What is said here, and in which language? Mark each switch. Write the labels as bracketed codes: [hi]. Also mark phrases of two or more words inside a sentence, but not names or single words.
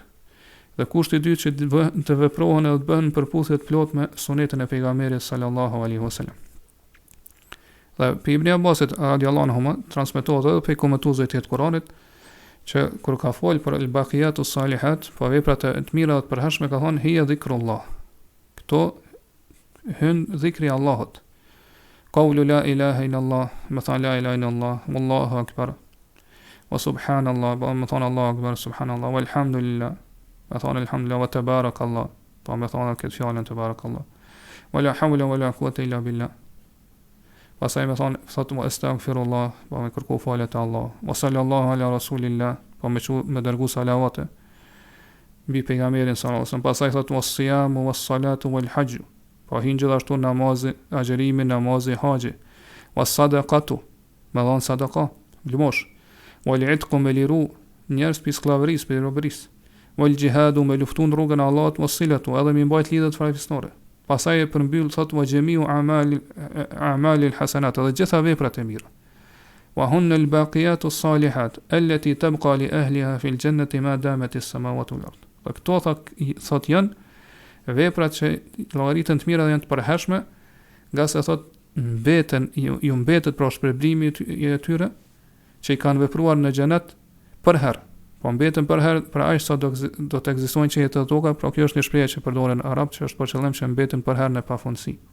[sq] Dhe kushti i dytë që të veprohen edhe të bëhen përputhje të plot me sunetin e pejgamberit [ar] صلى الله عليه وسلم. [sq] Dhe për Ibn Abbasit [ar] رضي الله عنه [sq] transmetohet edhe për komentuesve të Kuranit që kur ka folë për [ar] الباقيات الصالحات, [sq] po veprat e të mira të përhershme ka thonë [ar] هي ذكر الله. [sq] Kto hyn dhikri Allahut. [ar] قول لا إله إلا الله, [sq] më thonë [ar] لا إله إلا الله والله أكبر. وسبحان الله, [sq] më thonë [ar] الله أكبر سبحان الله والحمد لله. [sq] Më thonë [ar] الحمد لله وتبارك الله. [sq] Po më thonë këtë fjalën tabarakallah. [ar] ولا حول ولا قوة إلا بالله. [sq] Pastaj më thotë [ar] واستغفر الله, [sq] po më kërkoj falje te Allah. [ar] وصلى الله على رسول الله, [sq] po më dërgoj salavate mbi pejgamberin [ar] صلى الله عليه وسلم. [sq] Pastaj thotë [ar] والصيام والصلاة والحج. [sq] Po hin gjithashtu namazi, agjerimi, namazi, haxhi. [ar] والصدقة, [sq] më dhon sadaqa, lëmosh. [ar] والعتق [sq] me liru, njerëz pi skllavërisë, pi robërisë. [ar] والجهاد [sq] me luftun rrugën e Allahut, [ar] والصلة, [sq] edhe me mbajt lidhjet farefisnore. Pastaj e përmbyll thotë [ar] وجميع أعمال الحسنات, [sq] edhe gjitha veprat e mira. [ar] وهن الباقيات الصالحات التي تبقى لأهلها في الجنة ما دامت السماوات والأرض. [sq] Këto thotë janë veprat që llogaritën të mira dhe janë të përhershme, nga se thotë mbeten ju mbetet pra shpërblimi i tyre që i kanë vepruar në xhenet për herë. Po mbeten për herë për aq sa do të ekzistojnë që jetë toka, pra kjo është një shprehje që përdoren arab, që është për qëllim që mbeten për herë në pafundësi.